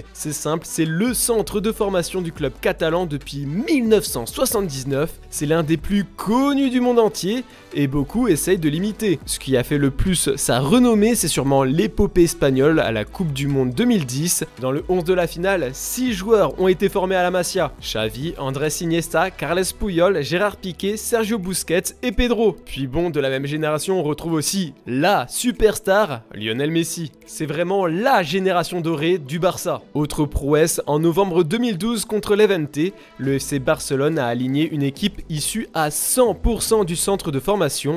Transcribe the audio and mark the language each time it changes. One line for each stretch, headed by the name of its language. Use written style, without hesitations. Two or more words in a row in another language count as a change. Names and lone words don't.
French: C'est simple, c'est le centre de formation du club catalan depuis 1979. C'est l'un des plus connus du monde entier et beaucoup essayent de l'imiter. Ce qui a fait le plus sa renommée, c'est sûrement l'épopée espagnole à la Coupe du Monde 2010. Dans le 11 de la finale, 6 joueurs ont été formés à la Masia. Xavi, Andrés Iniesta, Carles Puyol, Gérard Piqué, Sergio Busquets et Pedro. Puis bon, de la même génération, on retrouve aussi la superstar Lionel Messi. C'est vraiment la génération dorée du Barça. Autre prouesse, en novembre 2012 contre l'Levante, le FC Barcelone a aligné une équipe issue à 100% du centre de formation.